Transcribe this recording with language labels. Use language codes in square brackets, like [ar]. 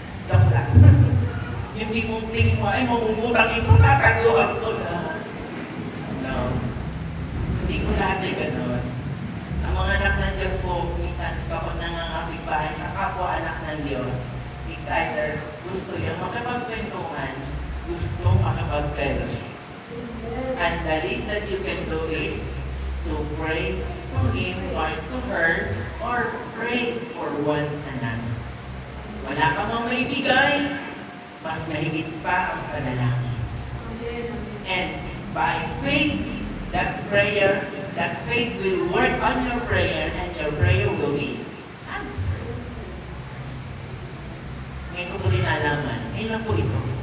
[tl] Joke lang. Yung tipong tingin mo, ay mamumutang ito, tataguhan ko na. No. Hindi ko lahat ay gano'n. Ang mga anak ng Diyos po, minsan kapag nangangapit bahay sa kapwa anak ng Diyos, [en] it's either [tl] gusto yung makapagkwentuhan, gusto makapag-fellowship. [en] And the least that you can do is to pray to him or to her or pray for one another. [tl] Wala ka mang maibigay, mas mahigit pa ang panalangin. [en] And by faith, that faith will work on your prayer and your prayer will be answered. [tl] Ngayon ko po rin nalaman, ngayon lang po ito.